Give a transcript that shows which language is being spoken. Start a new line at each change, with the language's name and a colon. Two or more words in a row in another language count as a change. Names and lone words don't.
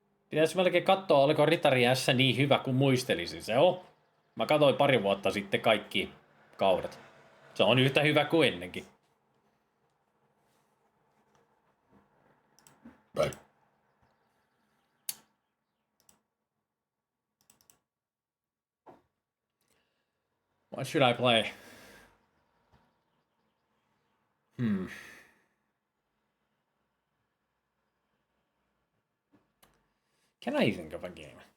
Finnish: Pitäisi melkein katsoa, oliko Ritari S niin hyvä kuin muistelisin. Se on. Mä katsoin pari vuotta sitten kaikki kaudet. Se on yhtä hyvä kuin ennenkin.
English: What should I play? Can I think of a game?